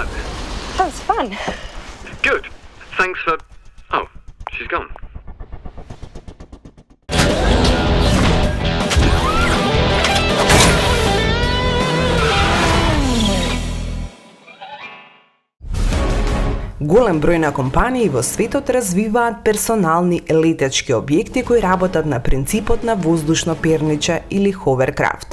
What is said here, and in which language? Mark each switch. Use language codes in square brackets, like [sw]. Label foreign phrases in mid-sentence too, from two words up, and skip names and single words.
[en] That was fun. Good. Thanks for... Oh, she's gone. [mk] Голем број на компании во светот развиваат персонални летечки објекти кои работат на принципот на воздушно перниче или ховеркрафт.